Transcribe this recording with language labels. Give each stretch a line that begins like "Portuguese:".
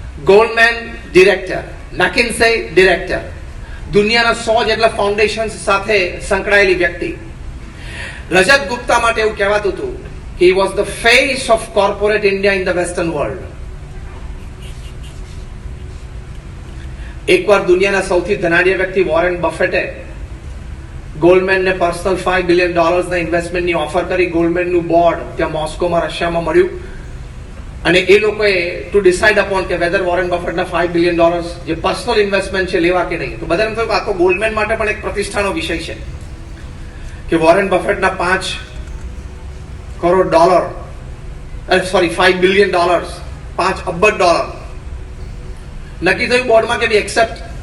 English: Goldman director, McKinsey director,
Gujarati: દુનિયાના 100 જેટલા foundations સાથે સંકળાયેલી વ્યક્તિ. રજત ગુપ્તા માટે એવું કહેવાતું હતું કે
English: he was the face of corporate India in the western world.
Gujarati: એકવાર દુનિયાના સૌથી ધનાઢ્ય વ્યક્તિ વોરેન બફેટે ગોલ્ડમેનને પર્સનલ $5 બિલિયન ના ઇન્વેસ્ટમેન્ટની ઓફર કરી. ગોલ્ડમેનનું બોર્ડ ત્યાં મોસ્કોમાં, રશિયામાં મળ્યું અને એ લોકોએ
English: to decide upon
Gujarati: k weather Warren બફેટના $5 billion જે પર્સનલ ઇન્વેસ્ટમેન્ટ છે લેવા કે નહીં. તો બધાને થયું કે આ તો ગોલ્ડમેન માટે પણ એક પ્રતિષ્ઠાનો વિષય છે કે વોરેન બફેટના $5 બિલિયન, $5 અબજ નક્કી થયું બોર્ડમાં કે એક્સેપ્ટ.